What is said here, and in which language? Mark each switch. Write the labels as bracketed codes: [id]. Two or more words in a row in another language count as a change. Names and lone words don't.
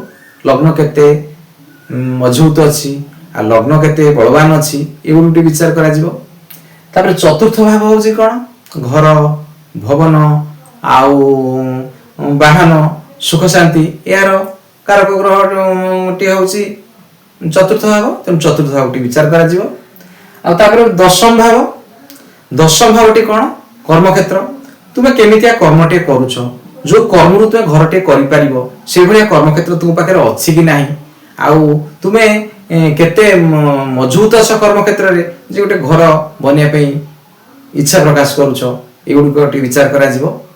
[or] ଲଗ୍ନ କେତେ ମଜବୁତ ଅଛି ଆ ଲଗ୍ନ କେତେ ବଳବାନ ଅଛି ଏଗୁଡ଼ି ବିଚାର କରା ଯିବ। ତାପର ଚତୁର୍ଥ ଭାବ ହେଉଛି କେଉଁ ଘର ଭବନ ଆଉ ବାହନ ସୁଖ ଶାନ୍ତି ଯାର କାରକ ଗ୍ରହ ଟି ହେଉଛି ଚତୁର୍ଥ ଭାବ। ତେଣୁ ଚତୁର୍ଥ ଭାବ ଟି ବିଚାର କରା ଯିବ। ଆ ତାପର ଦଶମ ଭାବ ଟି କେଉଁ କର୍ମ କ୍ଷେତ୍ର। ତୁମେ କେମିତିଆ କର୍ମଟେ କରୁଛ ଯେଉଁ କର୍ମ ରୁ ତୁମେ ଘରଟେ କରି ପାରିବ ସେ ଭଲିଆ କର୍ମ କ୍ଷେତ୍ର ତୁମ ପାଖରେ ଅଛି କି ନାହିଁ ଆଉ ତୁମେ କେତେ ମଜବୁତ ଅଛ କର୍ମ କ୍ଷେତ୍ର ରେ ଯେ ଗୋଟେ ଘର ବନିଆ ପାଇଁ ଇଚ୍ଛା ପ୍ରକାଶ କରୁଛ ଏଗୁଡ଼ି ବିଚାର କରା ଯିବ।